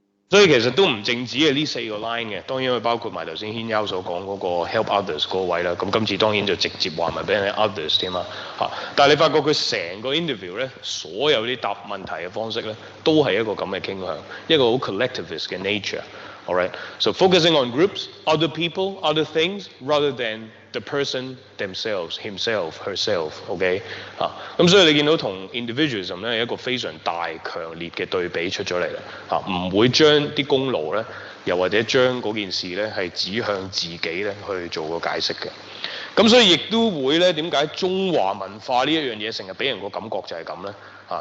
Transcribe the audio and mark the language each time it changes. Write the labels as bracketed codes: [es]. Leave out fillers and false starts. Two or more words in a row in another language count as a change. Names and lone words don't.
[yue] 所以其實都唔淨止係呢4個 line 嘅，當然佢包括埋頭先軒優所講嗰個 [en] help others [yue] 嗰個位啦。咁今次當然就直接話埋俾人 others 添啦嚇。但係你發覺佢成個 interview 咧，所有啲答問題嘅方式咧，都係一個咁嘅傾向，一個好 collectivist 嘅 nature。 [en] All right, so focusing on groups, other people, other things, rather than the person themselves, himself, herself。OK 嚇。 [yue] 咁所以你見到同 individualism 咧係一個非常大強烈嘅對比出咗嚟啦嚇，唔會將啲功勞咧，又或者將嗰件事咧係指向自己咧去做個解釋嘅。咁所以亦都會咧，點解中華文化呢一樣嘢成日俾人個感覺就係咁咧嚇？